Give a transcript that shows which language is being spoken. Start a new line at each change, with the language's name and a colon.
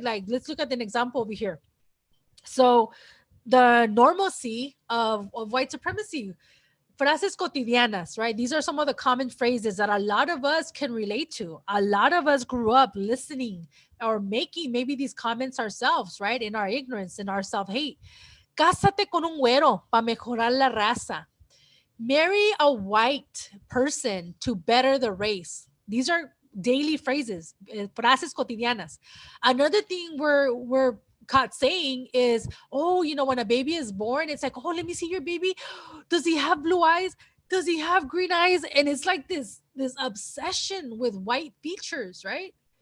English: Like, let's look at an example over here. So the normalcy of white supremacy,
Spanish: frases cotidianas,
English: right? These are some of the common phrases that a lot of us can relate to. A lot of us grew up listening or making maybe these comments ourselves, right? In our ignorance, in our self-hate.
Spanish: Cásate con un güero para mejorar la raza.
English: Marry a white person to better the race. These are daily phrases,
Spanish: frases cotidianas.
English: Another thing we're caught saying is, when a baby is born, it's like, let me see your baby. Does he have blue eyes? Does he have green eyes? And it's like this obsession with white features, right?